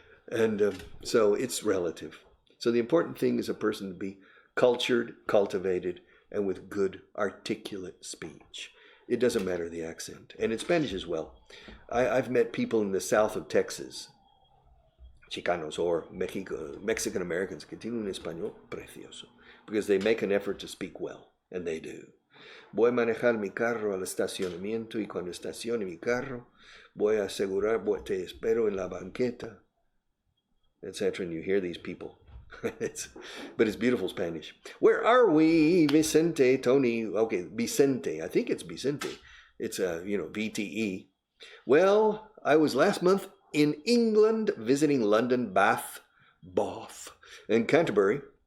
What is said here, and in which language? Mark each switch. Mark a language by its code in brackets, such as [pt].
[en] And so it's relative. So the important thing is a person to be cultured, cultivated, and with good articulate speech. It doesn't matter the accent. And in Spanish as well. I've met people in the south of Texas, Chicanos or Mexican Americans, [es] que tienen un español precioso, [en] because they make an effort to speak well, and they do. [es] Voy a manejar mi carro al estacionamiento y cuando estacione mi carro, voy a asegurar, te espero en la banqueta, etc. [en] And you hear these people. But it's beautiful Spanish. Where are we, Vicente, Tony? Okay, Vicente. I think it's Vicente. It's VTE. Well, I was last month in England visiting London, Bath, and Canterbury.